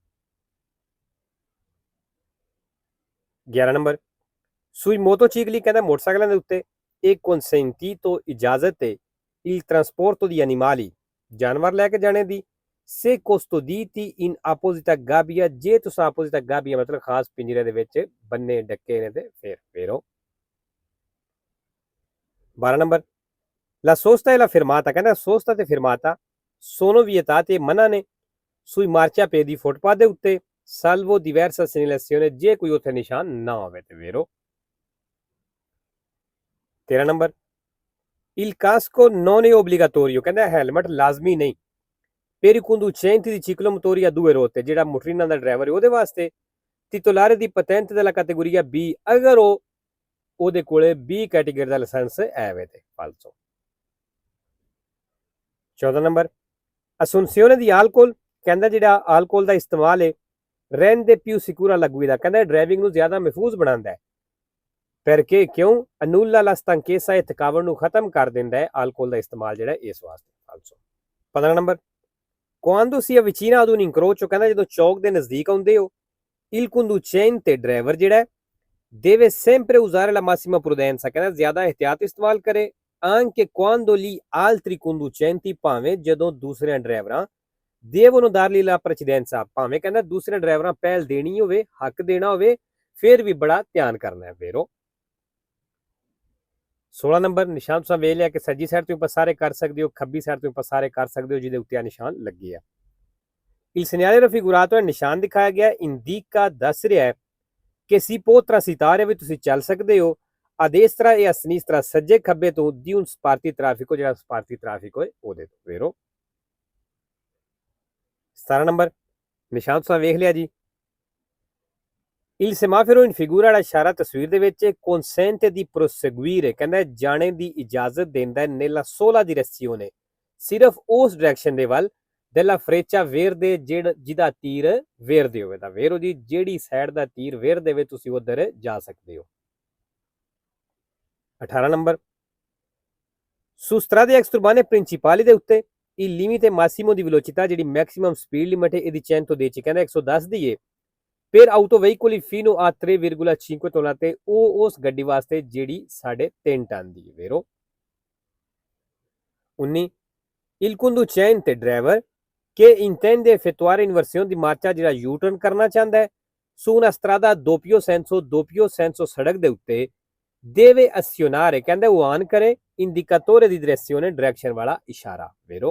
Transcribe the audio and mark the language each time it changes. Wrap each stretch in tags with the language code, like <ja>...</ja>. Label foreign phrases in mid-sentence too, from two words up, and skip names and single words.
<pa>11 ਨੰਬਰ,</pa> <it>sui motocicli</it> <pa>ਕਹਿੰਦਾ ਮੋਟਰਸਾਈਕਲਾਂ ਦੇ ਉੱਤੇ ਇਹ consentito ਇਜਾਜ਼ਤ ਹੈ</pa> <it>il trasporto di animali</it> <pa>ਜਾਨਵਰ ਲੈ ਕੇ ਜਾਣੇ ਦੀ</pa> <it>se custoditi in apposita gabbia</it> <pa>ਜੇ ਤੁਸੀਂ</pa> <it>apposita gabbia</it> <pa>ਮਤਲਬ ਖਾਸ ਪਿੰਜਰੇ ਦੇ ਵਿੱਚ ਬੰਨੇ ਡੱਕੇ ਨੇ ਤੇ ਫਿਰ ਵੇਰੋ। 12 ਨੰਬਰ,</pa> <it>la sosta e la fermata</it> <pa>ਕਹਿੰਦਾ sosta ਤੇ</pa> <it>fermata sono vietate</it> <pa>ਮਨਾ ਨੇ</pa> <it>sui marciapiedi</it> <pa>ਫੁੱਟਪਾਥ ਦੇ ਉੱਤੇ</pa> <it>salvo diversa segnalazione</it> <pa>ਜੇ ਕੋਈ ਉੱਥੇ ਨਿਸ਼ਾਨ ਨਾ ਹੋਵੇ ਤੇ ਵੇਰੋ। 13 ਨੰਬਰ,</pa> <it>il casco non è obbligatorio</it> <pa>ਕਹਿੰਦਾ ਹੈਲਮਟ ਲਾਜ਼ਮੀ ਨਹੀਂ</pa> <it>per i conducenti di ciclomotori a due rotte</it> <pa>ਜਿਹੜਾ ਮੋਟਰੀਨਾਂ ਦਾ ਡਰਾਈਵਰ ਹੈ ਉਹਦੇ ਵਾਸਤੇ</pa> <it>titolare di patente della categoria B</it> <pa>ਅਗਰ ਉਹਦੇ ਕੋਲੇ B ਕੈਟੇਗਰੀ ਦਾ ਲਾਇਸੈਂਸ ਹੈ ਵੇ ਤੇ ਫਾਲਸੋ। 14 ਨੰਬਰ</pa> <it>assunzione di alcol</it> <pa>ਕਹਿੰਦਾ ਜਿਹੜਾ alcol ਦਾ ਇਸਤੇਮਾਲ ਹੈ</pa> <it>rende più sicura la guida</it> <pa>ਕਹਿੰਦਾ ਡਰਾਈਵਿੰਗ ਨੂੰ ਜ਼ਿਆਦਾ ਮਹਿਫੂਜ਼ ਬਣਾਉਂਦਾ ਹੈ। perché ਕਿਉਂ</pa> <it>annulla la stanchezza</it> <pa>ਇਹ ਥਕਾਵਟ ਨੂੰ ਖਤਮ ਕਰ ਦਿੰਦਾ ਹੈ alcol ਦਾ ਇਸਤੇਮਾਲ ਜਿਹੜਾ ਇਸ ਵਾਸਤੇ ਫਾਲਸੋ। 15 ਨੰਬਰ</pa> <it>quando si avvicina ad un incrocio</it> <pa>ਕਹਿੰਦਾ ਜਦੋਂ ਚੌਕ ਦੇ ਨਜ਼ਦੀਕ ਆਉਂਦੇ ਹੋ</pa> <it>il conducente</it> <pa>ਡਰਾਈਵਰ ਜਿਹੜਾ</pa> <it>deve sempre usare la massima prudenza</it> <pa>ਕਹਿੰਦਾ ਜ਼ਿਆਦਾ ਇਹਤਿਆਤ ਇਸਤੇਮਾਲ ਕਰੇ</pa> <it>anche quando gli altri conducenti</it> <pa>ਭਾਵੇਂ ਜਦੋਂ ਦੂਸਰੇ ਡਰਾਈਵਰਾਂ</pa> <it>devono dargli la precedenza</it> <pa>ਭਾਵੇਂ ਕਹਿੰਦਾ ਦੂਸਰੇ ਡਰਾਈਵਰਾਂ ਪਹਿਲ ਦੇਣੀ ਹੋਵੇ ਹੱਕ ਦੇਣਾ ਹੋਵੇ ਫਿਰ ਵੀ ਬੜਾ ਧਿਆਨ ਕਰਨਾ ਹੈ ਫੇਰੋ। 16 ਨੰਬਰ ਨਿਸ਼ਾਨ ਤੁਸੀਂ ਵੇਖ ਲਿਆ ਕਿ ਸੱਜੀ ਸਾਈਡ ਤੋਂ ਪਸਾਰੇ ਕਰ ਸਕਦੇ ਹੋ ਖੱਬੀ ਸਾਈਡ ਤੋਂ ਪਸਾਰੇ ਕਰ ਸਕਦੇ ਹੋ ਜਿਹਦੇ ਉੱਤੇ ਆ ਨਿਸ਼ਾਨ ਲੱਗੇ ਆ।</pa> <it>il segnale raffigurato</it> <pa>ਹੈ ਨਿਸ਼ਾਨ ਦਿਖਾਇਆ ਗਿਆ indica ਦੱਸ ਰਿਹਾ ਹੈ ਕਿ</pa> <it>si può transitare</it> <pa>ਵੀ ਤੁਸੀਂ ਚੱਲ ਸਕਦੇ ਹੋ</pa> <it>a destra e a sinistra</it> <pa>ਸੱਜੇ ਖੱਬੇ ਤੋਂ</pa> <it>di un sparti traffico</it> <pa>ਜਿਹੜਾ ਸਪਾਰਤੀ ਟ੍ਰੈਫਿਕ ਹੋਏ ਉਹਦੇ ਤੋਂ ਫੇਰੋ। 17 ਨੰਬਰ ਨਿਸ਼ਾਨ ਤੁਸੀਂ ਵੇਖ ਲਿਆ ਜੀ</pa> <it>il semaforo in figura</it> <pa>ਵਾਲਾ ਇਸ਼ਾਰਾ ਤਸਵੀਰ ਦੇ ਵਿੱਚ</pa> <it>consente di proseguire</it> <pa>ਕਹਿੰਦਾ ਜਾਣੇ ਦੀ ਇਜਾਜ਼ਤ ਦਿੰਦਾ</pa> <it>nella sola direzione</it> <pa>ਸਿਰਫ ਉਸ ਡਾਇਰੈਕਸ਼ਨ ਦੇ ਵੱਲ</pa> <it>della freccia verde</it> <pa>ਜਿਹਦਾ ਤੀਰ ਵੇਰਦੇ ਹੋਵੇ ਤਾਂ ਵੇਰੋ ਜੀ ਜਿਹੜੀ ਸਾਈਡ ਦਾ ਤੀਰ ਵੇਰ ਦੇਵੇ ਤੁਸੀਂ ਉਧਰ ਜਾ ਸਕਦੇ ਹੋ। 18 ਨੰਬਰ</pa> <it>su strade extraurbane principali</it> <pa>ਦੇ ਉੱਤੇ</pa> <it>il limite massimo di velocità</it> <pa>ਜਿਹੜੀ ਮੈਕਸਿਮਮ ਸਪੀਡ ਲਿਮਟ ਹੈ ਇਹਦੀ 110 ਕਹਿੰਦਾ 110 ਦੀ ਹੈ</pa> <it>per autoveicoli fino a 3,5</it> <pa>ਟੋਨਾ ਤੇ ਉਹ ਉਸ ਗੱਡੀ ਵਾਸਤੇ ਜਿਹੜੀ 3.5 ਟਨ ਦੀ ਹੈ ਵੇਰੋ। 19</pa> <it>il conducente driver che intende effettuare inversione di marcia</it> <pa>ਜਿਹੜਾ ਯੂ ਟਰਨ ਕਰਨਾ ਚਾਹੁੰਦਾ ਹੈ</pa> <it>su una strada doppio senso</it> <pa>ਸੜਕ ਦੇ ਉੱਤੇ</pa> <it>deve azionare</it> <pa>ਕਹਿੰਦਾ ਉਹ ਆਨ ਕਰੇ</pa> <it>indicatore di direzione</it> <pa>direction ਵਾਲਾ ਇਸ਼ਾਰਾ ਵੇਰੋ।</pa>